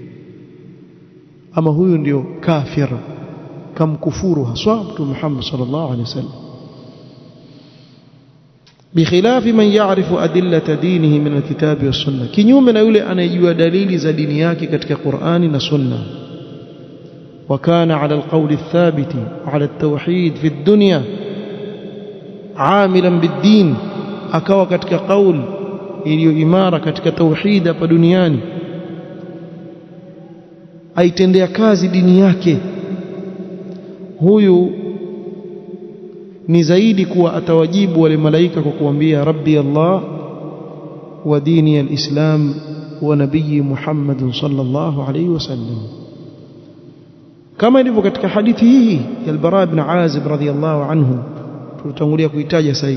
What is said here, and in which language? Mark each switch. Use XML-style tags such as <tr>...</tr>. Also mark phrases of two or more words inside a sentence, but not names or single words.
<sw>Ama huyu ndio kafir, kamkufuru haswa Mtume Muhammad</sw> <ar>صلى الله عليه وسلم. بخلاف من يعرف أدلة دينه من الكتاب والسنة,</ar> <sw>kinyume na yule anayejua dalili za dini yake katika Qur'ani na Sunna.</sw> <ar>وكان على القول الثابت على التوحيد في الدنيا عاملا بالدين,</ar> <sw>akawa katika kauli iliyo imara katika tauhid hapa duniani, aitendea kazi dini yake. Huyu ni zaidi kuwa atawajibu wale malaika kwa kuambia</sw> <ar>ربي الله وديني الإسلام ونبيي محمد صلى الله عليه وسلم,</ar> <sw>kama ilivyo katika hadithi hii ya al-Bara ibn Azib</sw> <ar>رضي الله عنه</ar> <sw>tulitangulia kuitaja sasa.</sw>